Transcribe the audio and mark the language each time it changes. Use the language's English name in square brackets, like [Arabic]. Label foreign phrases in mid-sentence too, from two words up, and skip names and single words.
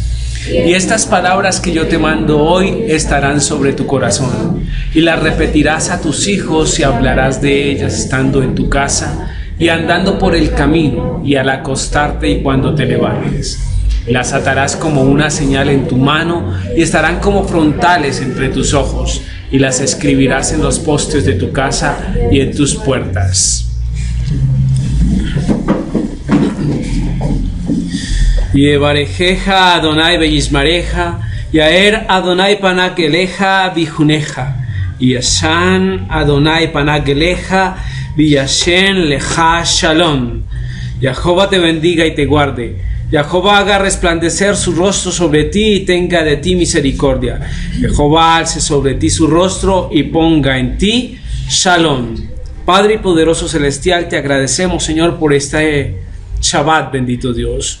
[Spanish] Y estas palabras que yo te mando hoy estarán sobre tu corazón, y las repetirás a tus hijos y hablarás de ellas estando en tu casa y andando por el camino y al acostarte y cuando te levantes. Las atarás como una señal en tu mano y estarán como frontales entre tus ojos, y las escribirás en los postes de tu casa y en tus puertas. [Hebrew] יברכך אדוני וישמרך יאר אדוני פניו אליך ויחנך ישא אדוני פניו אליך וישם לך שלום. [Spanish] Jehová te bendiga y te guarde. Jehová haga resplandecer su rostro sobre ti y tenga de ti misericordia. Jehová alce sobre ti su rostro y ponga en ti shalom. Padre y poderoso celestial, te agradecemos, Señor, por este Shabbat, bendito Dios.